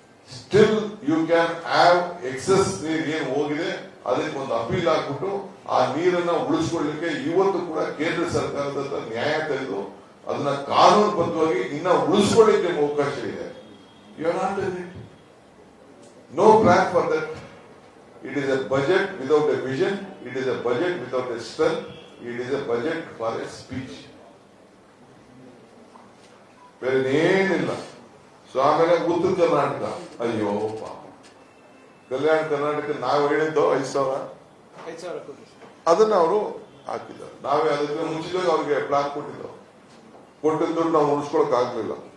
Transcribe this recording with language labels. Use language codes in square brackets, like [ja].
[en] still you can have excess [kn] ನೀರು ಏನು ಹೋಗಿದೆ, ಅದಕ್ಕೆ ಒಂದು ಅಪೀಲ್ ಹಾಕ್ಬಿಟ್ಟು ಆ ನೀರನ್ನ ಉಳಿಸ್ಕೊಳ್ಳಿಕ್ಕೆ ಇವತ್ತು ಕೂಡ ಕೇಂದ್ರ ಸರ್ಕಾರದ ಹತ್ರ ನ್ಯಾಯ ತೆಗೆದು ಅದನ್ನ ಕಾನೂನುಬದ್ಧವಾಗಿ ಇನ್ನ ಉಳಿಸ್ಕೊಳ್ಳಿಕ್ಕೆ ಅವಕಾಶ ಇದೆ. [en] You are not done it. No plan for that. It is a budget without a vision. It is a budget without a strength. It is a budget for a speech. [kn] ಬೇರೆ ಏನಿಲ್ಲ. ಸೊ ಆಮೇಲೆ ಉತ್ತರ ಕರ್ನಾಟಕ, ಅಯ್ಯೋ ಪಾಪ, ಕಲ್ಯಾಣ ಕರ್ನಾಟಕ ನಾವು ಹೇಳಿದ್ದು 5,000 ಕೋಟಿ ಅದನ್ನ ಅವರು ಹಾಕಿದ್ದಾರೆ. ನಾವೇ ಅದಕ್ಕೆ ಮುಂಚಿತವಾಗಿ ಅವ್ರಿಗೆ ಪ್ಲಾನ್ ಕೊಟ್ಟಿದ್ದೆವು. ಕೊಟ್ಟಿದ್ದು ನಾವು ಉಳಿಸ್ಕೊಳಕ್ ಆಗ್ಲಿಲ್ಲ.